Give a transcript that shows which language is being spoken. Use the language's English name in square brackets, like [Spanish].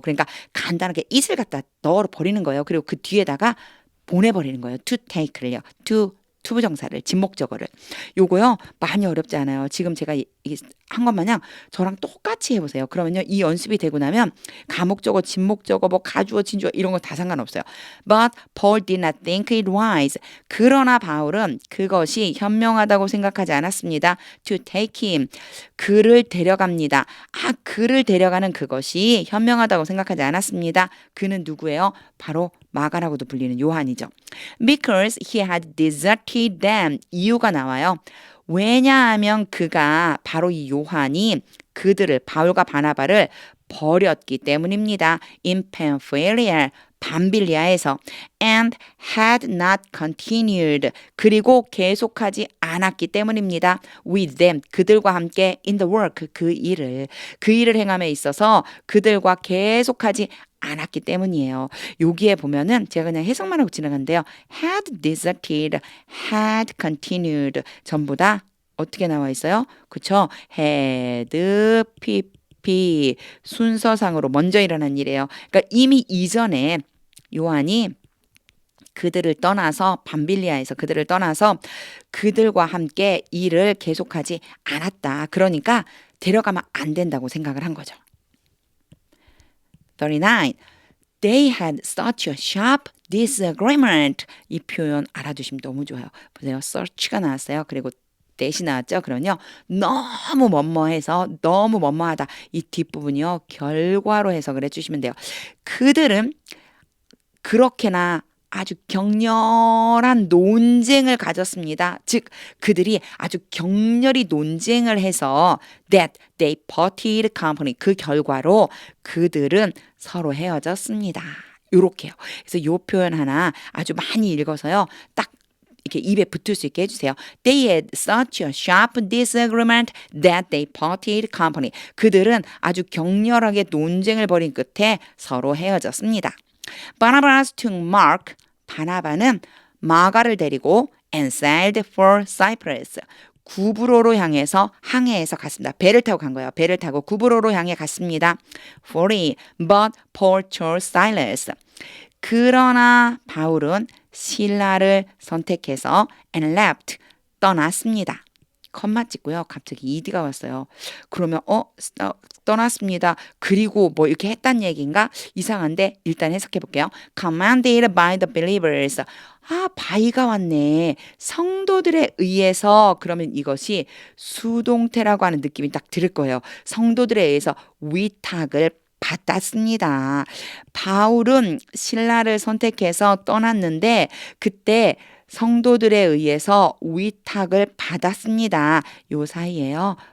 [Korean] 그러니까 간단하게 it을 갖다 넣어 버리는 거예요. 그리고 그 뒤에다가 보내버리는 거예요. [English] to take를요. [Korean] to 투부정사를, 진목적어를. 요거요 많이 어렵지 않아요. 지금 제가 한 것마냥 저랑 똑같이 해보세요. 그러면요 이 연습이 되고 나면 가목적어, 진목적어, 뭐 가주어, 진주어 이런 거 다 상관없어요. [English] But Paul did not think it wise. [Korean] 그러나 바울은 그것이 현명하다고 생각하지 않았습니다. [English] To take him. [Korean] 그를 데려갑니다. 그를 데려가는 그것이 현명하다고 생각하지 않았습니다. 그는 누구예요? 바로 마가라고도 불리는 요한이죠. [English] Because he had deserted them. [Korean] 이유가 나와요. 왜냐하면 그가 바로 이 요한이 그들을 바울과 바나바를 버렸기 때문입니다. [English] in Pamphylia, [Korean] 밤빌리아에서 [English] and had not continued [Korean] 그리고 계속하지 않았기 때문입니다. [English] with them [Korean] 그들과 함께 [English] in the work [Korean] 그 일을 행함에 있어서 그들과 계속하지 않았기 때문이에요. 여기에 보면은 제가 그냥 해석만 하고 지나갔는데요. [English] had deserted, had continued [Korean] 전부 다 어떻게 나와 있어요? 그쵸? had, pp 순서상으로 먼저 일어난 일이에요. 그러니까 이미 이전에 요한이 그들을 떠나서 밤빌리아에서 그들을 떠나서 그들과 함께 일을 계속하지 않았다. 그러니까 데려가면 안 된다고 생각을 한 거죠. 39. [English] They had such a sharp disagreement. [Korean] 이 표현 알아두시면 너무 좋아요. 보세요. such가 나왔어요. 그리고 that이 나왔죠. 그러면요. 너무 뭐뭐해서 너무 뭐뭐하다. 이 뒷부분이요. 결과로 해석을 해주시면 돼요. 그들은 그렇게나 아주 격렬한 논쟁을 가졌습니다. 즉 그들이 아주 격렬히 논쟁을 해서 [English] that they parted company [Korean] 그 결과로 그들은 서로 헤어졌습니다. 요렇게요. 그래서 이 표현 하나 아주 많이 읽어서요. 딱 이렇게 입에 붙을 수 있게 해주세요. [English] They had such a sharp disagreement that they parted company. [Korean] 그들은 아주 격렬하게 논쟁을 벌인 끝에 서로 헤어졌습니다. [English] Barnabas took Mark, [Korean] 바나바는 마가를 데리고 [English] and sailed for Cyprus. [Korean] 구브로로 향해서 항해해서 갔습니다. 배를 타고 간 거예요. 배를 타고 구브로로 향해 갔습니다. [English] 40. But Paul chose Silas. [Korean] 그러나 바울은 실라를 선택해서 [English] and left, [Korean] 떠났습니다. 컴마 찍고요. 갑자기 ed가 왔어요. 그러면 떠났습니다. 그리고 뭐 이렇게 했단 얘기인가? 이상한데 일단 해석해 볼게요. [English] Commanded by the believers. [Korean] by가 왔네. 성도들에 의해서 그러면 이것이 수동태라고 하는 느낌이 딱 들을 거예요. 성도들에 의해서 위탁을 받았습니다. 바울은 신라를 선택해서 떠났는데 그때 성도들에 의해서 위탁을 받았습니다. 요 사이에요.